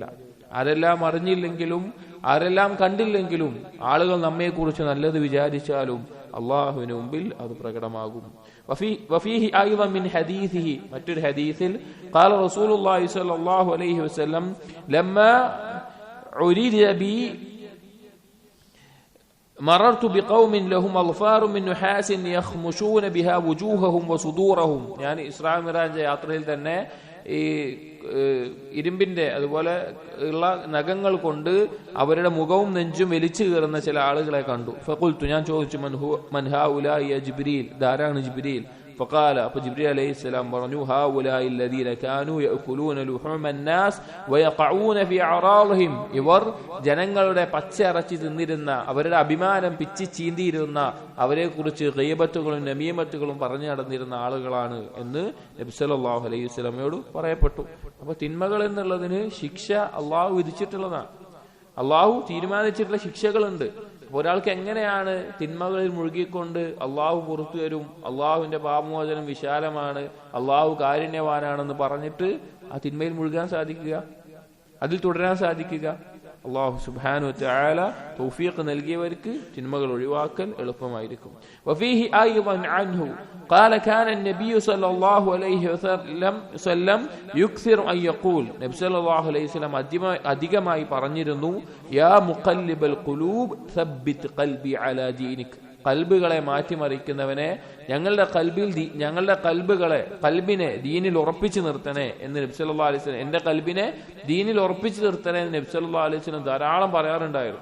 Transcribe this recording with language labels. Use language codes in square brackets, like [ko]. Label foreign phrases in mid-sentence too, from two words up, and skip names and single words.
[ml] ആരെല്ലാം അറിഞ്ഞില്ലെങ്കിലും ആരെല്ലാം കണ്ടില്ലെങ്കിലും ആളുകൾ നമ്മെക്കുറിച്ച് നല്ലത് വിചാരിച്ചാലും അള്ളാഹുവിന് മുമ്പിൽ അത് പ്രകടമാകും. [ar] وفيه أيضا من حديثه, [ml] മറ്റൊരു ഹദീസിൽ [ar] قال رسول الله صلى الله عليه وسلم لما عرج بي مررت بقوم لهم أظفار من نحاس يخمشون بها وجوههم وصدورهم. [ml] ഞാൻ ഇസ്രാ മിറാജ് യാത്രയിൽ തന്നെ ഈ ഇരുമ്പിന്റെ അതുപോലെ ഉള്ള നഖങ്ങൾ കൊണ്ട് അവരുടെ മുഖവും നെഞ്ചും വലിച്ചു കയറുന്ന ചില ആളുകളെ കണ്ടു. [ar] ഫഖുൽതു, [ml] ഞാൻ ചോദിച്ചു, [ar] من هؤلاء يا جبريل, [ml] ധാരാണ് ജിബ്രീൽ. فقال, അപ്പോൾ ജിബ്രീൽ അലൈഹിസ്സലാം പറഞ്ഞു, [ar] هؤلاء الذين كانوا يأكلون لحوم الناس ويقعون في أعراضهم, [ml] ഇവർ ജനങ്ങളുടെ പച്ചയിറച്ചി തിന്നിരുന്ന, അവരുടെ അഭിമാനം പിച്ചി ചീന്തിയിരുന്ന, അവരെ കുറിച്ച് ഗീബത്തുകളും നമീമത്തുകളും പറഞ്ഞു നടന്നിരുന്ന ആളുകളാണ് എന്ന് നബി [ar] صلى الله عليه وسلم [ml] പറയപ്പെട്ടു. അപ്പോൾ തിന്മകൾ എന്നുള്ളതിന് ശിക്ഷ അള്ളാഹു വിധിച്ചിട്ടുള്ളതാണ്. അള്ളാഹു തീരുമാനിച്ചിട്ടുള്ള ശിക്ഷകളുണ്ട്. ഒരാൾക്ക് എങ്ങനെയാണ് തിന്മകളിൽ മുഴുകിക്കൊണ്ട് അള്ളാഹു പുറത്തു തരും, അള്ളാഹുവിന്റെ പാപമോചനം വിശാലമാണ്, അള്ളാഹു കാരുണ്യവാനാണെന്ന് പറഞ്ഞിട്ട് ആ തിന്മയിൽ മുഴുകാൻ സാധിക്കുക, അതിൽ തുടരാൻ സാധിക്കുക? അള്ളാഹു [ar] سبحانه وتعالى [ml] തൗഫീഖ് നൽകിയവർക്ക് തിന്മകൾ ഒഴിവാക്കൽ എളുപ്പമായിരിക്കും. [ar] وفيه أيضا عنه قال كان النبي صلى الله عليه وسلم يكثر ان يقول, [ml] നബി [ar] صلى الله عليه وسلم [ml] അധികമായി പറഞ്ഞിരുന്നു, [ar] يا مقلب القلوب ثبت قلبي على دينك, [ml] കൽബുകളെ മാറ്റിമറിക്കുന്നവനെ, ഞങ്ങളുടെ കൽബിനെ ദീനിൽ ഉറപ്പിച്ചു നിർത്തണേ എന്ന് നബി [ar] صلى الله عليه وسلم, [ml] എന്റെ കൽബിനെ ദീനിൽ ഉറപ്പിച്ചു നിർത്തണേ എന്ന് നബി [ar] صلى الله عليه وسلم [ml] ധാരാളം പറയാറുണ്ടായിരുന്നു.